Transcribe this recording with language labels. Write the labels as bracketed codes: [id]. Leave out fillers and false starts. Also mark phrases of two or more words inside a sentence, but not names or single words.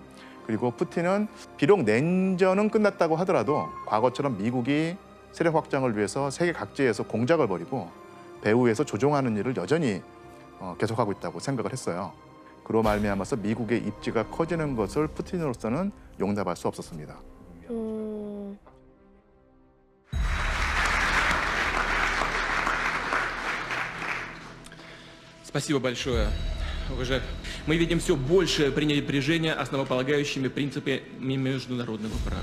[ko] 그리고 푸틴은 비록 냉전은 끝났다고 하더라도 과거처럼 미국이 세력 확장을 위해서 세계 각지에서 공작을 벌이고 배후에서 조종하는 일을 여전히 계속하고 있다고 생각을 했어요. 그로 말미암아서 미국의 입지가 커지는 것을 푸틴으로서는 용납할 수 없었습니다. [ru] Спасибо большое. Уважаемый. Мы видим все большее пренебрежение основополагающими принципами международного права.